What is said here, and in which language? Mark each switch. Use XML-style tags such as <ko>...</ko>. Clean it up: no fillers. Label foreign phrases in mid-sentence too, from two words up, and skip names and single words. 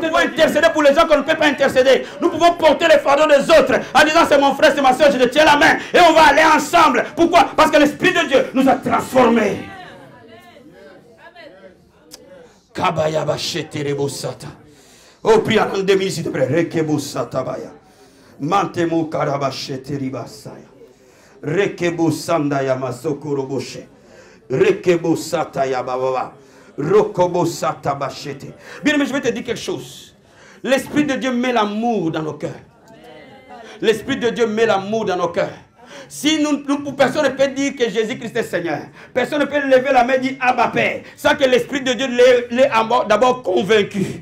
<fr>Nous pouvons intercéder pour les gens qu'on ne peut pas intercéder. Nous pouvons porter les fardeaux des autres en disant c'est mon frère, c'est ma soeur, je te tiens la main. Et on va aller ensemble. Pourquoi? Parce que l'Esprit de Dieu nous a transformés. Oh, prie en 2000 s'il te plaît. Rekebussatabaya. Mantemo karabashete ribasaya. Rekebusandaya masokoroboshe. Rekebusataya bababa. Rokobosatabashete. Bien, mais je vais te dire quelque chose. L'Esprit de Dieu met l'amour dans nos cœurs. L'Esprit de Dieu met l'amour dans nos cœurs. Si personne ne peut dire que Jésus-Christ est Seigneur. Personne ne peut lever la main et dire Abba Père. Sans que l'Esprit de Dieu l'ait d'abord convaincu.</fr>